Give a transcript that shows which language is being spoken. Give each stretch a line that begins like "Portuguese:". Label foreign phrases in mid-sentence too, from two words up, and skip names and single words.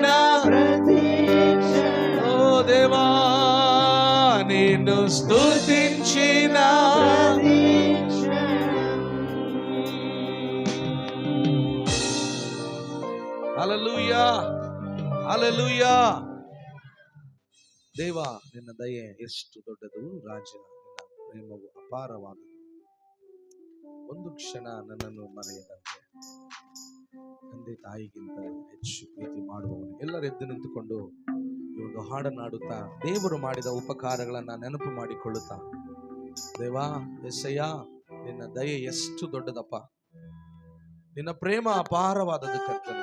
Telugu: ప్రతి క్షణం ఓ దేవా నిన్ను స్తుతించిన ప్రతి క్షణం హల్లెలూయా హల్లెలూయా.
Kannada: ದೇವಾ ನಿನ್ನ ದಯೆ ಎಷ್ಟು ದೊಡ್ಡದು ರಾಜ, ನಿನ್ನ ಪ್ರೇಮವು ಅಪಾರವಾದುದು. ಒಂದು ಕ್ಷಣ ನನ್ನನ್ನು ಮರೆಯದಂತೆ ತಂದೆ ತಾಯಿಗಿಂತ ಹೆಚ್ಚು ಪ್ರೀತಿ ಮಾಡುವವನು. ಎಲ್ಲರೂ ಎದ್ದು ನಿಂತುಕೊಂಡು ಈ ಒಂದು ಹಾಡನ್ನು ಹಾಡುತ್ತಾ ದೇವರು ಮಾಡಿದ ಉಪಕಾರಗಳನ್ನ ನೆನಪು ಮಾಡಿಕೊಳ್ಳುತ್ತಾ, ದೇವಾ ಎಸ್ಸಯ್ಯ, ನಿನ್ನ ದಯೆ ಎಷ್ಟು ದೊಡ್ಡದಪ್ಪ, ನಿನ್ನ ಪ್ರೇಮ ಅಪಾರವಾದದ್ದು ಕರ್ತನೆ.